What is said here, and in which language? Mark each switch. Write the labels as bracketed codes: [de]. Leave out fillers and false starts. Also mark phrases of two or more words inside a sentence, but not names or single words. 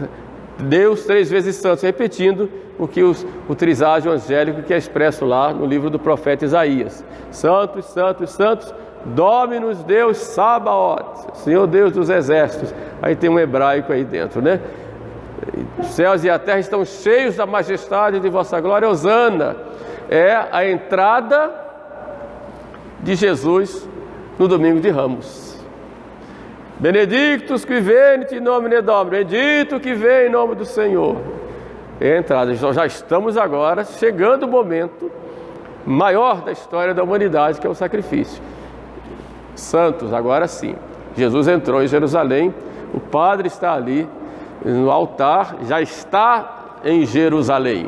[pt] Deus 3 vezes santos, repetindo o triságio angélico que é expresso lá no livro do profeta Isaías: santos, santos, santos, [la] Dominus Deus Sabaoth, [pt] Senhor Deus dos exércitos. Aí tem um hebraico aí dentro, né? Os céus e a terra estão cheios da majestade de vossa glória, Hosana. É a entrada de Jesus no domingo de Ramos. [la] Benedictus qui venit in nomine Domini, [pt] bendito que vem em nome do Senhor. É a entrada. Já estamos agora chegando o momento maior da história da humanidade, que é o sacrifício. Santos, agora sim. Jesus entrou em Jerusalém, o padre está ali no altar, já está em Jerusalém.